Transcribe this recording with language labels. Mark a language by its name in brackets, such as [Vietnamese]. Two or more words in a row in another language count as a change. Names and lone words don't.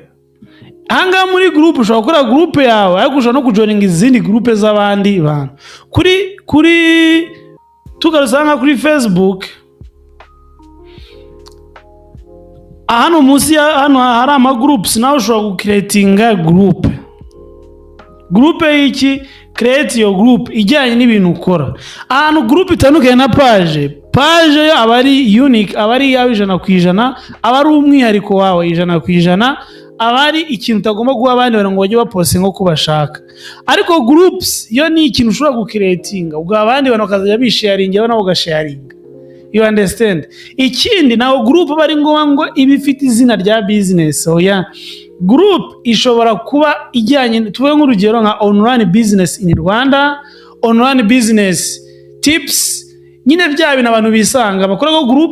[Kinyarwanda] Hanga muri groupe ushobora gukora groupe yawe, ariko ushobora no kujoininga izindi groupe z'abandi bantu. Kuri tugarusanga kuri Facebook, hano munsi hano hari ama groups, nawe ushobora gucreatinga groupe y'iki, [English] create your group [Kinyarwanda] ijyanye n'ibintu ukora. Ahantu groupe itandukanye na page aba ari unique, aba ari yawe 100%, aba ari umwihariko wawe 100%, aba ari ikintu utagomba guha abandi bantu ngo bajye bapostinga uko bashaka. Ariko groups yo ni ikintu ushobora gucreatinga ubwo abandi bantu bakazajya bisharinga nabo ugasharinga. [English] You understand? [Kinyarwanda] Ikindi naho group bari ngo ibifite izina rya business. Oya, group ishobora kuba ijyanye, tuvuge nk'urugero nka [English] online business in Rwanda, online business tips, [Kinyarwanda] nyine bya bintu abantu bisanga bakora.